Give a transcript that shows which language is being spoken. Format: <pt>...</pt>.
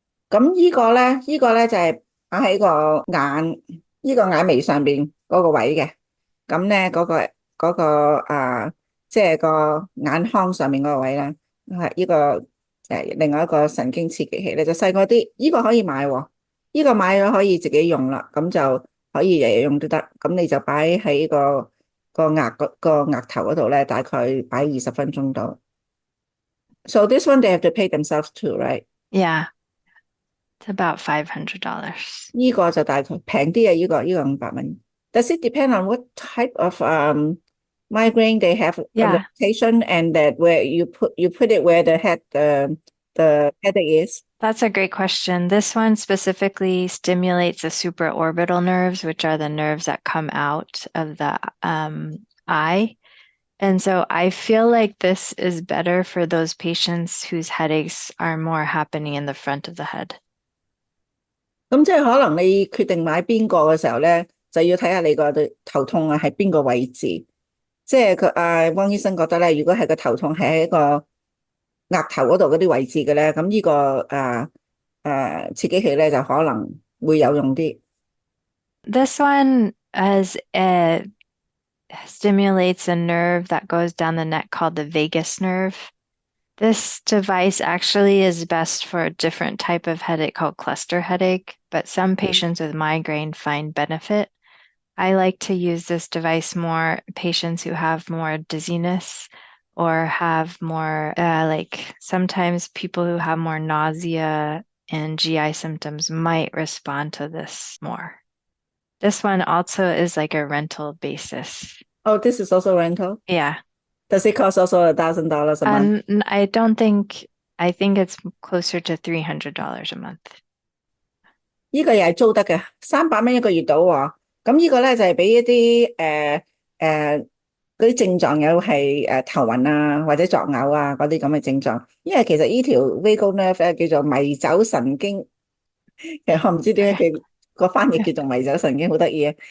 <yue>咁呢個咧就係擺喺個眼眉上邊嗰個位嘅，咁咧嗰個即係個眼眶上面嗰個位咧，係呢個另外一個神經刺激器咧，就細個啲，呢個可以買喎，呢個買咗可以自己用啦，咁就可以日日用都得，咁你就擺喺個額頭嗰度咧，大概擺20分鐘度。</yue> <en>So this one they have to pay themselves too, right? Yeah. It's about $500.</en> <yue>呢個就大概平啲啊，呢個500蚊。</yue> <en>Does it depend on what type of migraine they have? Yeah. Location and that where you put it where the headache is? That's a great question. This one specifically stimulates the supraorbital nerves, which are the nerves that come out of the eye. And so I feel like this is better for those patients whose headaches are more happening in the front of the head.</en> <yue>咁即係可能你決定買邊個嘅時候咧，就要睇下你個頭痛啊係邊個位置。即係汪醫生覺得咧，如果係個頭痛係喺一個額頭嗰度嗰啲位置嘅咧，咁呢個刺激器咧就可能會有用啲。</yue> <en>This one stimulates a nerve that goes down the neck called the vagus nerve. This device actually is best for a different type of headache called cluster headache, but some patients with migraine find benefit. I like to use this device more patients who have more dizziness or have more, like sometimes people who have more nausea and GI symptoms might respond to this more. This one also is like a rental basis. Oh, this is also rental? Yeah. Does it cost also $1,000 a month? I think it's closer to $300 a month.</en> <yue>呢個又係租得嘅，300蚊一個月到喎。咁呢個咧就係俾一啲嗰啲症狀有係頭暈啊或者作嘔啊嗰啲咁嘅症狀。因為其實呢條 vagus nerve 咧叫做迷走神經，其實我唔知點解佢個翻譯叫做迷走神經，好得意啊！</yue>